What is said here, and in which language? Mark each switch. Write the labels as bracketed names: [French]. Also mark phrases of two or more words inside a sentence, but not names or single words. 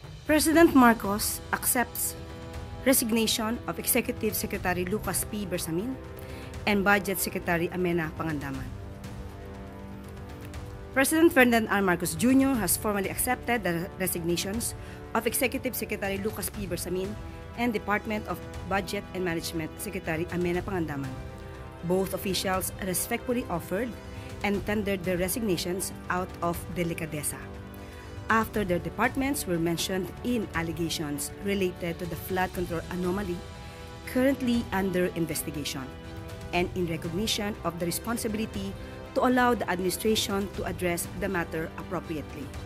[English] President Marcos accepts resignation of Executive Secretary Lucas P. Bersamin and Budget Secretary Amenah Pangandaman. President Ferdinand R. Marcos Jr. has formally accepted the resignations of Executive Secretary Lucas P. Bersamin and Department of Budget and Management Secretary Amenah Pangandaman. Both officials respectfully offered and tendered their resignations out of delicadeza, after their departments were mentioned in allegations related to the flood control anomaly currently under investigation, and in recognition of the responsibility to allow the administration to address the matter appropriately.